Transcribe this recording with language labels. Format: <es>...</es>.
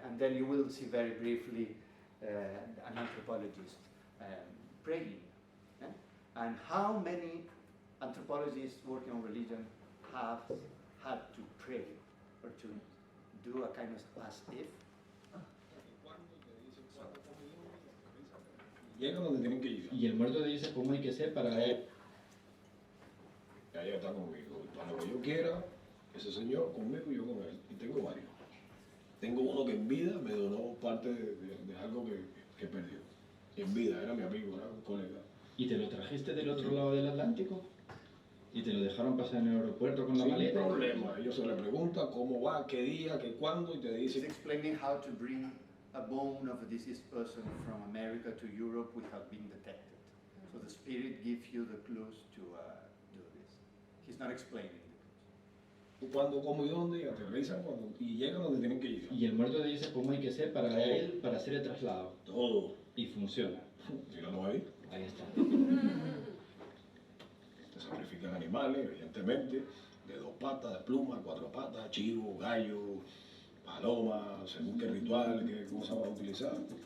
<en>And then you will see very briefly an anthropologist praying. And how many anthropologists working on religion have had to pray or to do a kind of as if?</en> <es>Llega donde tienen que llegar. Y el muerto te dice cómo hay que ser para él. Ya está conmigo. Para lo que yo quiera, ese señor conmigo y yo con él. Y tengo varios. Tengo uno que en vida me donó parte de algo que perdió. En vida, era mi amigo, era un colega. ¿Y te lo trajiste del otro lado del Atlántico? ¿Y te lo dejaron pasar en el aeropuerto con la maleta? Sin problema. Ellos se le preguntan cómo va, qué día, qué cuándo, y te dicen...</es> <en>He's explaining how to bring a bone of a deceased person from America to Europe without being detected. So the spirit gives you the clues to do this. He's not explaining the clues.</en> <es>Cuándo, cómo y dónde, y aterrizan y llegan donde tienen que llegar. Y el muerto te dice cómo hay que ser para él, para hacer el traslado. Todo. Y funciona. Míralo ahí. Ahí está. Se sacrifican animales, evidentemente, de 2 patas, de pluma, 4 patas, chivo, gallo, paloma, según qué ritual, qué cosa va a utilizar.</es>